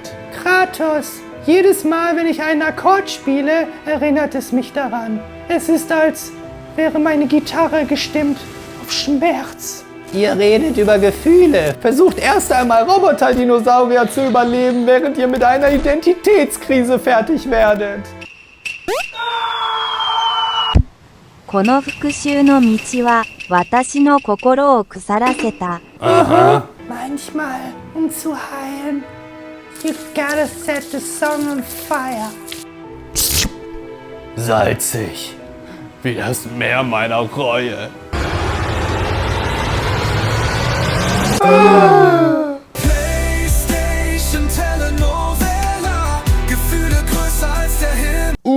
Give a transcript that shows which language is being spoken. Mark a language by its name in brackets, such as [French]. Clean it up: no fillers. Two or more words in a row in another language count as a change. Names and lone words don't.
[German] Kratos, jedes Mal, wenn ich einen Akkord spiele, erinnert es mich daran. Es ist, als wäre meine Gitarre gestimmt auf Schmerz. Ihr redet über Gefühle. Versucht erst einmal Roboter-Dinosaurier zu überleben, während ihr mit einer Identitätskrise fertig werdet. [Japanese] この復讐の道は私の心を腐らせた。 [German] Manchmal, um zu heilen, [English] you gotta set the song on fire. [German] Salzig, wie das Meer meiner Reue. PlayStation Telenovela, Gefühle größer als der Himmel.